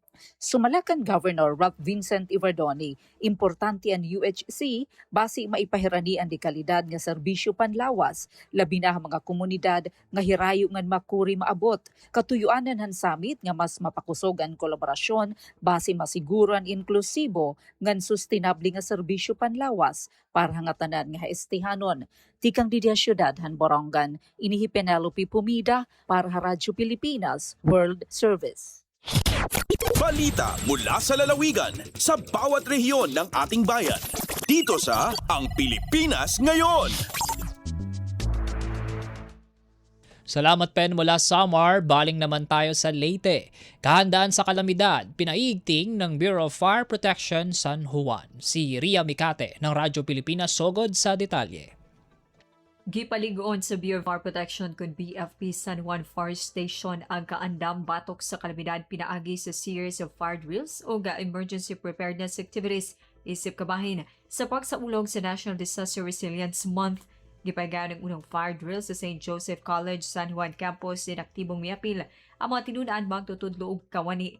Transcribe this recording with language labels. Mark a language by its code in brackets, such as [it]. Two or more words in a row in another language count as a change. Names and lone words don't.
[war] Sumalakan Governor Ralph Vincent Ivardoni, importante ang UHC basi maipahirani ang dekalidad nga serbisyo panlawas, labi na mga komunidad nga hirayo ngan makuri maabot. Katuyuanan han summit nga mas mapakusog ang kolaborasyon basi masiguran inklusibo ngan sustainable nga serbisyo panlawas para hangatanan nga estihanon. Tikang Didia Syudad han Borongan, inihi Penelope Pumida para sa Radyo Pilipinas World Service. [tl] Balita mula sa lalawigan sa bawat rehiyon ng ating bayan. Dito sa Ang Pilipinas Ngayon. Salamat Pen mula Samar, baling naman tayo sa Leyte. Kahandaan sa kalamidad, pinaigting ng Bureau of Fire Protection San Juan. Si Ria Mikate ng Radyo Pilipinas [ceb] sugod sa detalye. Gipaligoon sa Bureau of Fire Protection kung BFP San Juan Fire Station ang kaandam batok sa kalamidad pinaagi sa [en] series of fire drills [ceb] o [en] emergency preparedness activities [ceb] isip kabahin sa pagsaulog sa National Disaster Resilience Month. Gipagaan ng unang [en] fire drill [ceb] sa St. Joseph College San Juan Campus din aktibong miapil ang mga tinunaan magtutudlo og kawani.